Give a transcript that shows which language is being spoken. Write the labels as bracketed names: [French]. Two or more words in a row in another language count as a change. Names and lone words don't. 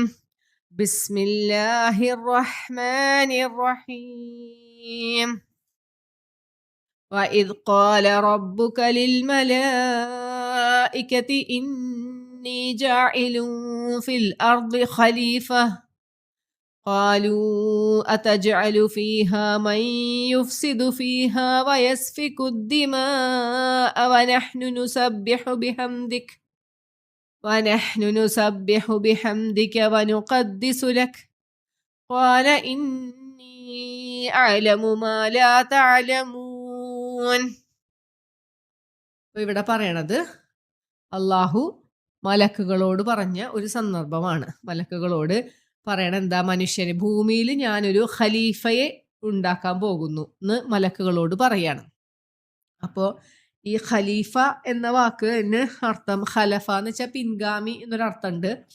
[Arabic] بسم الله الرحمن الرحيم. وإذ قال ربك للملائكة إني جاعل في الأرض خليفة قالوا أتجعل فيها من يفسد فيها ويسفك الدماء ونحن نسبح بحمدك ونقدس لك قال إني أعلم ما لا تعلمون. [Malayalam] ഇവിടെ പറയണത് അള്ളാഹു മലക്കുകളോട് പറഞ്ഞ ഒരു സന്ദർഭമാണ്. മലക്കുകളോട് പറയണ മനുഷ്യന് ഭൂമിയിൽ ഞാനൊരു ഖലീഫയെ ഉണ്ടാക്കാൻ പോകുന്നു എന്ന് മലക്കുകളോട് പറയാണ്. അപ്പോൾ ഈ ഖലീഫ എന്ന വാക്ക് അർത്ഥം ഖലഫ എന്ന് വെച്ചാൽ പിൻഗാമി എന്നൊരർത്ഥമുണ്ട്.